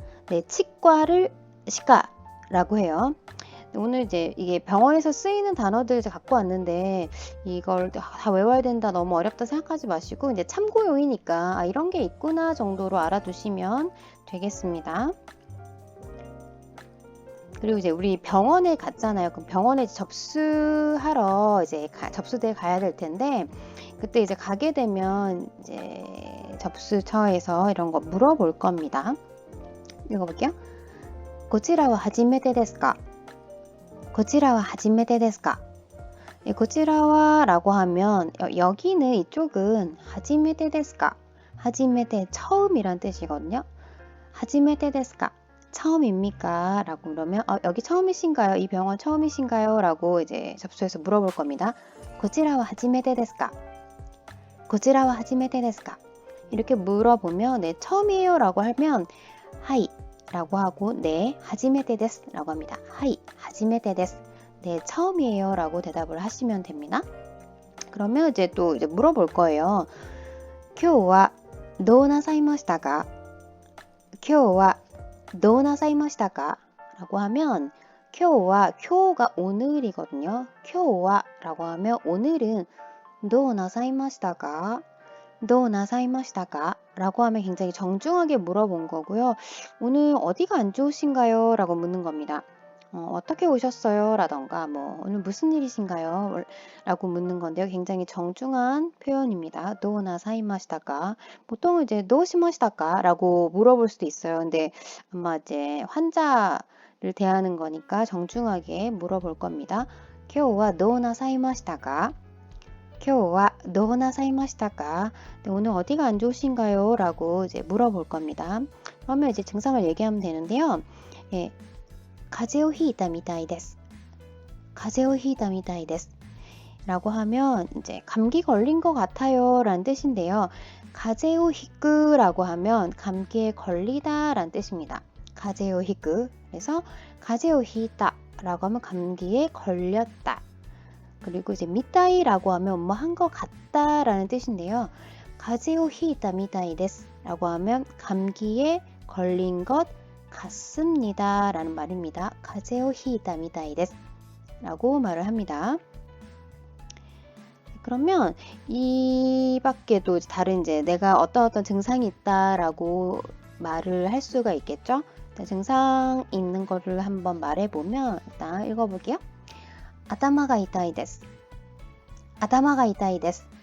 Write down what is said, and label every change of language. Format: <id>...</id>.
<ko>네, 치과를 치과라고 해요. 오늘 이제 이게 병원에서 쓰이는 단어들 이제 갖고 왔는데 이걸 다 외워야 된다, 너무 어렵다 생각하지 마시고 이제 참고용이니까 이런 게 있구나 정도로 알아두시면 되겠습니다. 그리고 이제 우리 병원에 갔잖아요. 그럼 병원에 접수하러 이제 접수대에 가야 될 텐데 그때 이제 가게 되면 이제 접수처에서 이런 거 물어볼 겁니다. 읽어볼게요.</ko> <ja>こちらは初めてですか?こちらは初めてですか?</ja> <ko>예, こちらは라고 하면 여기는 이쪽은</ko> <ja>初めてですか?</ja> <ko>初めて 처음이란 뜻이거든요.</ko> <ja>初めてですか?</ja> <ko>처음입니까? 라고 그러면 여기 처음이신가요? 이 병원 처음이신가요? 라고 이제 접수해서 물어볼 겁니다.</ko> <ja>こちらは初めてですか?こちらは初めてですか?</ja> <ko>이렇게 물어보면 네, 처음이에요 라고 하면 하이 라고 하고 네,</ko> <ja>初めてです</ja> <ko>라고 합니다.</ko> <ja>하이, 初めてです.</ja> <ko>네, 처음이에요 라고 대답을 하시면 됩니다. 그러면 이제 또 이제 물어볼 거예요.</ko> <ja>今日はどうなさいましたか?今日はどうなさいましたか?</ja> <ko>라고 하면 今日は 今日가 오늘이거든요. 今日は라고 하면 오늘은</ko> <ja>どうなさいましたか? どうなさいましたか?</ja> <ko>라고 하면 굉장히 정중하게 물어본 거고요. 오늘 어디가 안 좋으신가요? 라고 묻는 겁니다. 어떻게 오셨어요? 라던가 뭐 오늘 무슨 일이신가요? 라고 묻는 건데요. 굉장히 정중한 표현입니다.</ko> <ja>どうなさいましたか?</ja> <ko>보통은 이제</ko> <ja>どうしましたか?</ja> <ko>라고 물어볼 수도 있어요. 근데 아마 이제 환자를 대하는 거니까 정중하게 물어볼 겁니다.</ko> <ja>今日はどうなさいましたか?今日はどうなさいましたか?</ja> <ko>네, 오늘 어디가 안 좋으신가요? 라고 이제 물어볼 겁니다. 그러면 이제 증상을 얘기하면 되는데요.</ko> <ja>예, 風邪をひいたみたいです.風邪をひいたみたいです.</ja> <ko>라고 하면 이제 감기 걸린 것 같아요 라는 뜻인데요.</ko> <ja>風邪をひく</ja> <ko>라고 하면 감기에 걸리다 라는 뜻입니다.</ko> <ja>風邪をひく.</ja> <ko>그래서</ko> <ja>風邪をひいた</ja> <ko>라고 하면 감기에 걸렸다. 그리고 이제 미타이라고 하면 뭐 한 것 같다라는 뜻인데요.</ko> <ja>風邪をひいたみたいです</ja> <ko>라고 하면 감기에 걸린 것 같습니다 라는 말입니다.</ko> <ja>風邪をひいたみたいです</ja> <ko>라고 말을 합니다. 그러면 이 밖에도 다른 이제 내가 어떤 증상이 있다라고 말을 할 수가 있겠죠. 증상 있는 거를 한번 말해보면 일단 읽어볼게요.</ko> <ja>頭が痛いです.頭が痛いです.</ja>